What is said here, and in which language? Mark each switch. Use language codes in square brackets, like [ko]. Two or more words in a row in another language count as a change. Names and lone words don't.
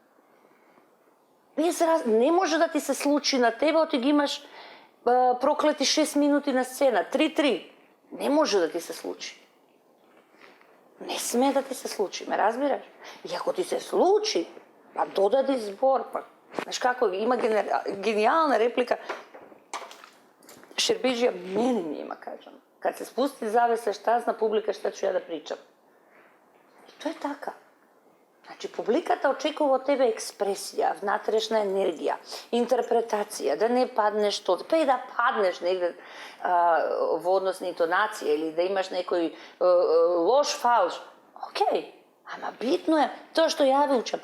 [mk] Не може да ти се случи на тебе, ти ги имаш проклети 6 минути на сцена, 3-3. Не може да ти се случи. Не сме да ти се случи, ме разбираш? И ако ти се случи, па додади збор, па знаеш како, има гениална реплика. Шербеджија мене ми има, кажам. [sr] Kad se spusti zavesa, šta zna publika, šta ću ja da pričam. I to je така. [mk] Значи, публиката очекува од тебе експресија, внатрешна енергија, интерпретација, да не паднеш тоа, па и да паднеш негде во однос на интонација или да имаш некој лош фалш. Океј, ама битно е тоа што ја ви учам.